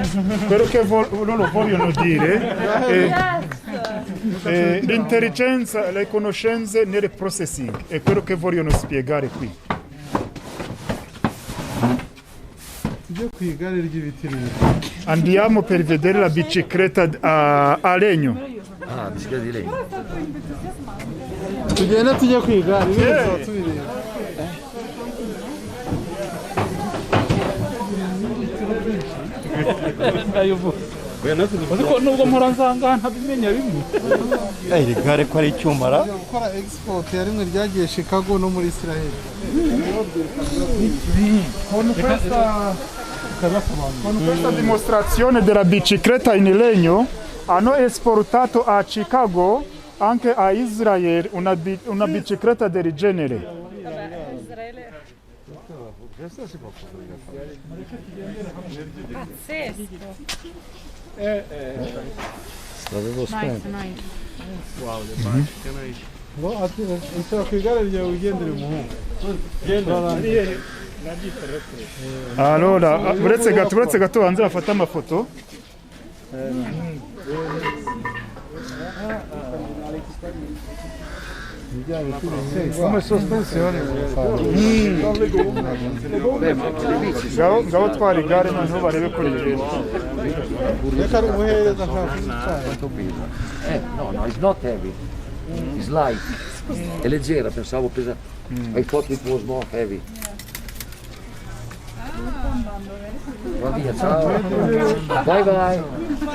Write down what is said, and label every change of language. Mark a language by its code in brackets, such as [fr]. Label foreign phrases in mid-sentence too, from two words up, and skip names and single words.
[it] Quello che loro vogliono dire è l'intelligenza, le conoscenze nel processing, è quello che vogliono spiegare qui. Andiamo per vedere la bicicletta a legno. Ah, bicicletta di legno. [rw] Tugenda tujya kwiga ibintu tubireba. Ariko nubwo mpora nsanga ntabimenya bimwe. Iri gare ko ari icyumara. Gukora export ya rimwe ryagiye Chicago no muri Israel. [it] Con questa dimostrazione della bicicletta in legno hanno esportato a Chicago, anche a Israele, una bicicletta del genere. Pazzesco. L'avevo spento. [en] Nice. [it] Wow, le macchine nice. [rw] Ngo ati kwigare rya ugendere mu Allora, uretse gato hanze bafata amafoto. [it] come sospensione. [rw] Ngabo twari igare noneho barebe ko rigenda. Reka umuhereza [en] No, it's not heavy. It's light. [it] È leggera, pensavo pesante. [en] I thought it was more heavy. [it] Va via, ciao.